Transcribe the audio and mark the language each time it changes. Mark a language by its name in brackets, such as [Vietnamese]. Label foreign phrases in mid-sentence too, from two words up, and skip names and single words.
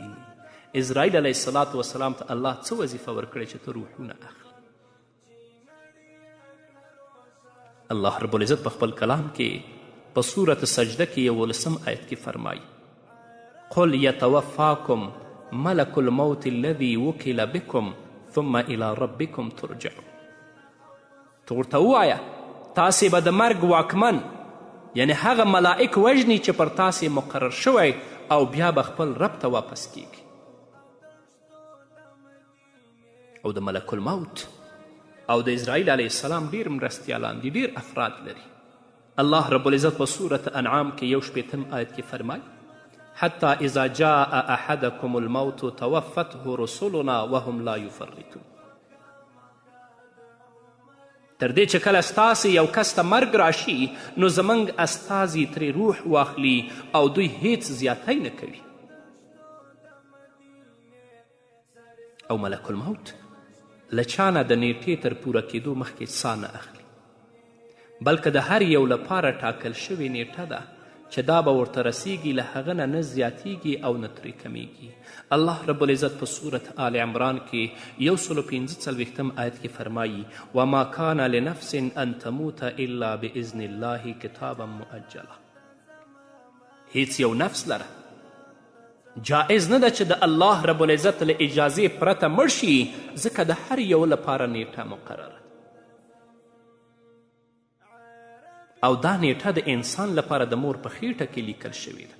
[Pashto] اسرائیل [Arabic] علیه السلام [Pashto] ته الله څه وظیفه ورکړې چې ته روحونه اخلي؟ [Arabic] الله رب العزت [Pashto] په خپل کلام کې په صورت سجده کې 11 آیت کې فرمایي [Arabic] قل یتوفاکم ملک الموت الذي وکل بکم ثم الى ربکم ترجعون. [Pashto] تو ورته ووایه تاسې به د مرګ واکمن یعنی هغه ملائک وژني چې پر تاسې مقرر شوی او بیا به خپل رب ته واپس کیږي. او د [Arabic] ملک الموت [Pashto] او د اسرائیل [Arabic] علیه السلام [Pashto] ډیر مرستیالان دي، ډیر افراد لري. [Arabic] الله رب العزت [Pashto] په صورت انعام کې 1 آیت کې فرمایي [Arabic] حتی اذا جاء احدکم الموت توفته رسلنا وهم لا یفرطون. [Pashto] تر دې چې کله ستاسې یو کس ته مرګ راشي نو زموږ استازي ترې روح واخلي او دوی هیڅ زیاتی نه کوي. او [Arabic] ملک الموت [Pashto] له چا نه د نیټې تر پوره کېدو مخکې سا نه اخلي، بلکې د هر یو لپاره ټاکل شوې نیټه ده چې دا به ورته رسیږي، له هغه نه زیاتیږي او نه ترې کمیږي. [Arabic] الله رب العزت [Pashto] په صورت آل عمران کې 145 آیت کې فرمایي [Arabic] وما کان لنفس ان تموت الا باذن الله کتابا مؤجلا. [Pashto] هیڅ یو نفس لره جائز نه ده چې د [Arabic] الله رب العزت [Pashto] له اجازې پرته مړ شي، ځکه د هر یو لپاره نیټه مقرره او دا نیټه د انسان لپاره د مور په خیټه کې لیکل شوې ده.